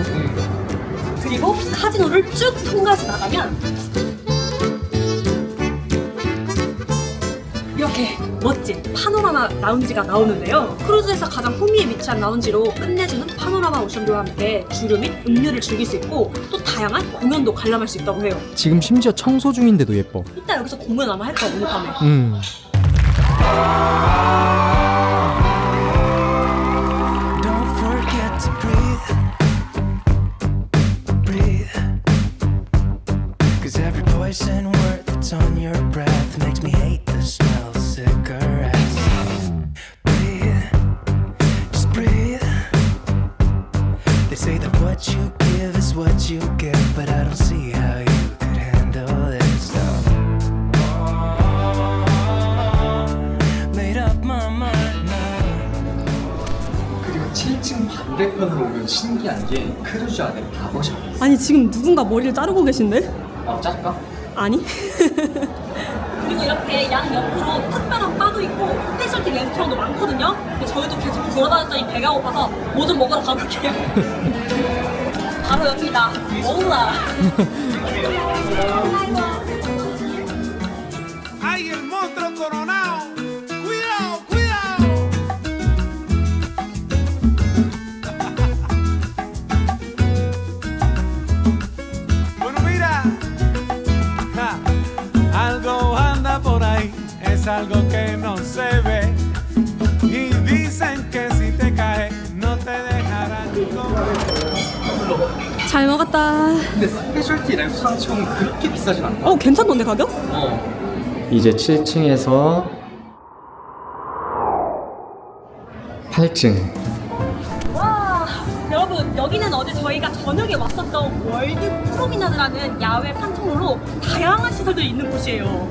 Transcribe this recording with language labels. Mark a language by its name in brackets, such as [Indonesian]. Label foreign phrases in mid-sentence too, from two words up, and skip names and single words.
[Korean] 그리고 카지노를 쭉 통과해서 나가면 이렇게 멋진 파노라마 라운지가 나오는데요. 크루즈에서 가장 후미에 위치한 라운지로 끝내주는 파노라마 오션뷰와 함께 주류 및 음료를 즐길 수 있고 또 다양한 공연도 관람할 수 있다고 해요. 지금 심지어 청소 중인데도 예뻐. 이따 여기서 공연 아마 할 거야, 오늘 밤에. [English] Don't forget to breathe. Breathe. 'Cause every poison word that's on your breath makes me hate the smell of cigarettes. Breathe. Just breathe. They say that what you give is what you get, but I don't see how you could handle this. Made up my mind now. [Korean] 그리고 7층 반대편으로 오면 신기한 게 크루즈 안에 바버샵이 있어. 아니, 지금 누군가 머리를 자르고 계신데? 짤까? 아니. 그리고 이렇게 양 옆으로 특별한 바도 있고 스페셜티 레스토랑도 많거든요. 근데 저희도 계속 돌아다녔더니 배가 고파서 뭐 좀 먹으러 가볼게요. 바로 여기다. 먹으라. [Spanish] ¡Ay, el monstruo coronado! ¡Cuidado, cuidado! Bueno, mira, ja, algo anda por ahí, es algo que no se ve. Y dicen que si te caes, no te dejarán comer. [Korean] 잘 먹었다. 근데 스페셜티 레스토랑 치고는 그렇게 비싸진 않다. 괜찮던데 가격? 이제 7층에서 8층. 와, 여러분 여기는 어제 저희가 저녁에 왔었던 월드 프로미나드라는 야외 산책로로 다양한 시설들이 있는 곳이에요.